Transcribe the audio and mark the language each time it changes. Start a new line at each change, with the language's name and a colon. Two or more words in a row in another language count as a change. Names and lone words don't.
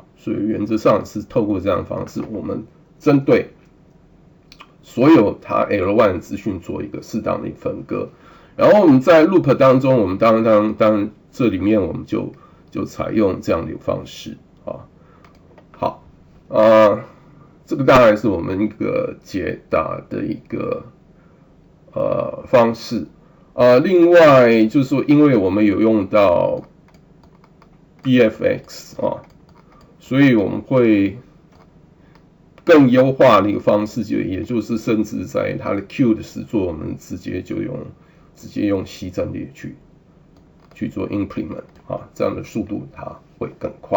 Chinese: 所以原則上是透過這樣的方式，我們針對所有它 L1 的資訊做一個適當的分割，然後我們在 loop 當中，我們當然這裡面我們就採用這樣的一個方式啊，好這個當然是我們一個解答的一個方式另外就是說，因為我們有用到 BFX 所以我們會更優化的一個方式，也就是甚至在它的 Q 的實作，我們直接用西阵列去做 implement 這樣的速度它會更快。